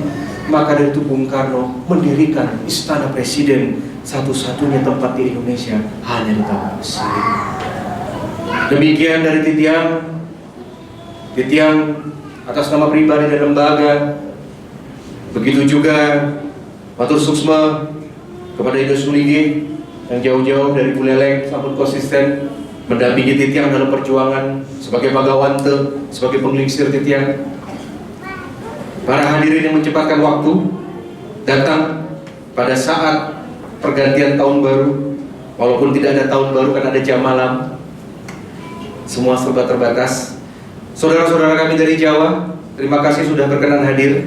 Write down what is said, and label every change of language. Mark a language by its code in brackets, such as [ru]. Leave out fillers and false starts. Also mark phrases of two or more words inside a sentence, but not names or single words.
[id] Maka dari itu Bung Karno mendirikan Istana Presiden, satu-satunya tempat di Indonesia hanya di Tambak Siring. Demikian dari Titiang atas nama pribadi dan lembaga. Begitu juga [ban] matur suksma [id] kepada Ida Sulinggi yang jauh-jauh dari Buleleng sampun konsisten mendampingi Titiang dalam perjuangan sebagai Bagawante, sebagai [ban] penglingsir Titiang. [id] Para hadirin yang menyempatkan waktu datang pada saat pergantian tahun baru, walaupun tidak ada tahun baru kan ada jam malam. Semua serba terbatas. Saudara-saudara kami dari Jawa, terima kasih sudah berkenan hadir.